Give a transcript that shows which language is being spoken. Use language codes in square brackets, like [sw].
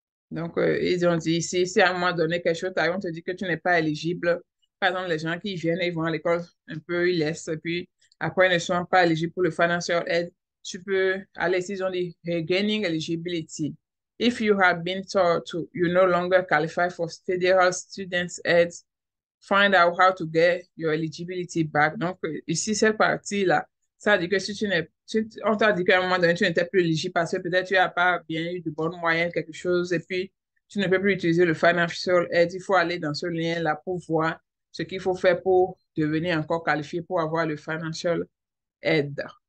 [fr] Donc, ils ont dit ici, si à un moment donné, quelque chose t'arrive, on te dit que tu n'es pas éligible. Par exemple, les gens qui viennent, ils vont à l'école un peu, ils laissent, et puis après, ils ne sont pas éligibles pour le financial aid. Tu peux aller, s'ils ont dit [en] regaining eligibility. If you have been told to you no longer qualify for federal students aid, find out how to get your eligibility back. [fr] Donc, ici, cette partie-là, ça dit que si tu n'es, on t'a dit qu'à un moment donné, tu n'étais plus éligible parce que peut-être tu n'as pas bien eu de bonnes moyennes, quelque chose, et puis tu ne peux plus utiliser le financial aid. Il faut aller dans ce lien-là pour voir ce qu'il faut faire pour devenir encore qualifié pour avoir le financial aid.